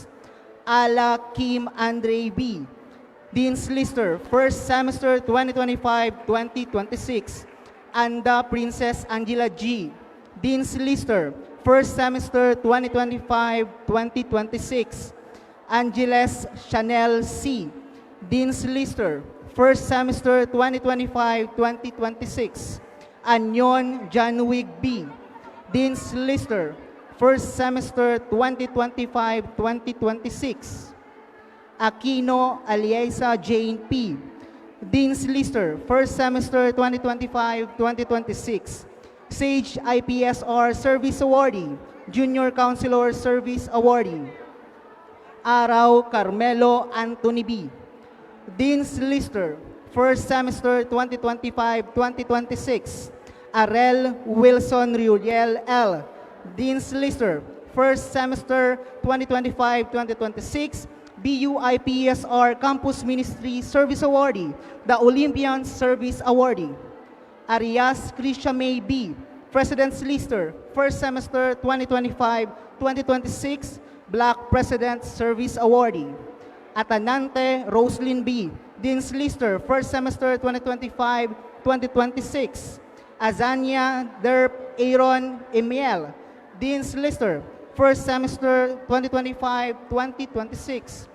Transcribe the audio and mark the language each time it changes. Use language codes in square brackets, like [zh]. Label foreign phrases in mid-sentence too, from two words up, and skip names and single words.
[en] Ala Kim Andre B., Dean's Lister, first semester 2025-2026. Anda Princess Angela G., Dean's Lister, first semester 2025-2026. Angeles Chanel C., Dean's Lister, first semester 2025-2026. Anyon Janwig B., Dean's Lister, first semester 2025-2026. Aquino Aliesa Jane P., Dean's Lister, first semester 2025-2026. Sage IPSR Service Awardee, Junior Counselor Service Awardee. Araw Carmelo Anthony B., Dean's Lister, first semester 2025-2026. Arel Wilson Riuriel L., Dean's Lister, first semester 2025-2026. BUIPSR Campus Ministry Service Awardee, the Olympian Service Awardee. Arias Krisha May B., President's Lister, first semester 2025-2026, Black President Service Awardee. Atanante Roslyn B., Dean's Lister, first semester 2025-2026. Azania Derp Aaron Emiel, Dean's Lister, first semester 2025-2026.